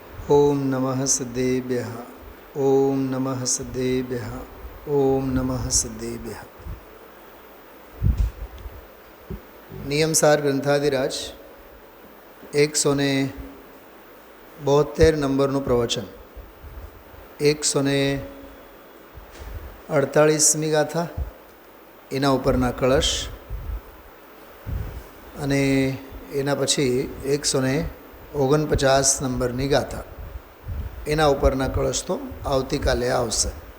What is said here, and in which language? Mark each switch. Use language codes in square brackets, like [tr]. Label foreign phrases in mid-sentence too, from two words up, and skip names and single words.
[sa] ओम नमः सिद्धेभ्यः ओम नमः सिद्धेभ्यः ओम नमः सिद्धेभ्यः। [gu] नियमसार ग्रंथादिराज 172 नंबरનું પ્રવચન 148મી ગાથા એના ઉપરના કળશ અને એના પછી 149 નંબરની ગાથા એના ઉપરના કળશ તો આવતીકાલે આવશે.